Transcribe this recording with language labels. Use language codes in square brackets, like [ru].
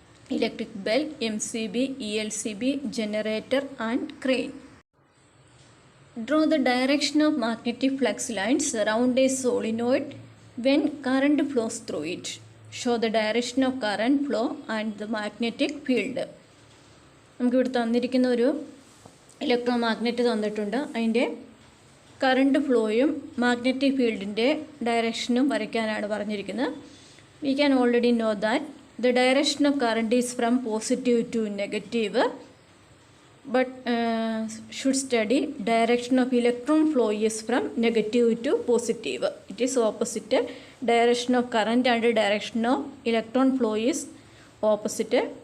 [en] Electric bell, MCB, ELCB, generator and crane. Draw the direction of magnetic flux lines around a solenoid when current flows through it. Show the direction of current flow and the magnetic field. [ml] നമുക്കിവിടെ തന്നിരിക്കുന്ന ഒരു electro magnet തന്നിട്ടുണ്ട്. അതിൻ്റെ current ഫ്ലോയും magnetic ഫീൽഡിൻ്റെ ഡയറക്ഷനും വരയ്ക്കാനാണ് പറഞ്ഞിരിക്കുന്നത്. [en] We can already know that the direction of current is from positive to negative. but should study direction of electron flow is from negative to positive. It is opposite. Direction of current and direction of electron flow is opposite.